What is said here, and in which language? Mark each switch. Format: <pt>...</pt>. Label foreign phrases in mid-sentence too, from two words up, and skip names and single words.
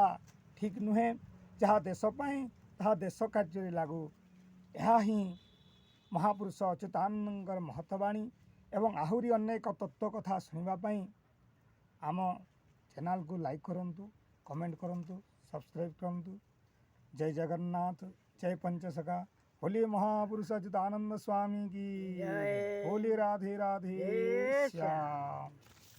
<or>ଠିକ୍ ନୁହେଁ ଯାହା ଦେଶ ପାଇଁ ତାହା ଦେଶ କାର୍ଯ୍ୟରେ ଲାଗୁ ଏହା ହିଁ ମହାପୁରୁଷ ଅଚ୍ୟୁତାନନ୍ଦଙ୍କର ମହତବାଣୀ ଏବଂ ଆହୁରି ଅନେକ ତତ୍ତ୍ୱ କଥା ଶୁଣିବା ପାଇଁ ଆମ ଚ୍ୟାନେଲକୁ ଲାଇକ୍ କରନ୍ତୁ କମେଣ୍ଟ କରନ୍ତୁ ସବସ୍କ୍ରାଇବ୍ କରନ୍ତୁ ଜୟ ଜଗନ୍ନାଥ</or> <hi>जय पंचसखा बोलिए महापुरुष अच्युतानंद स्वामी की जय। बोलिए राधे राधे जय श्याम। श्याम।</hi>